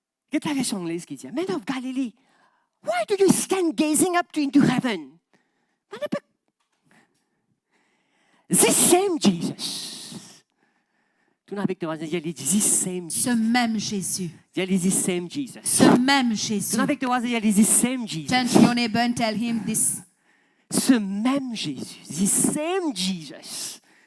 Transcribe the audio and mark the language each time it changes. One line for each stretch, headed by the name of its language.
French: Quelle est la version anglaise qui dit,
English: Men of Galilee, why do you stand gazing up into heaven? This same Jesus,
French: Tourne avec ton voisin, dis
English: this same
French: Ce
English: Jesus.
French: même Jésus. Dis
English: this same Jesus.
French: Ce même Jésus. Tourne avec ton voisin, dis
English: this same Jesus. Turn to your neighbor and tell him this.
French: Ce même Jésus,
English: the same Jesus.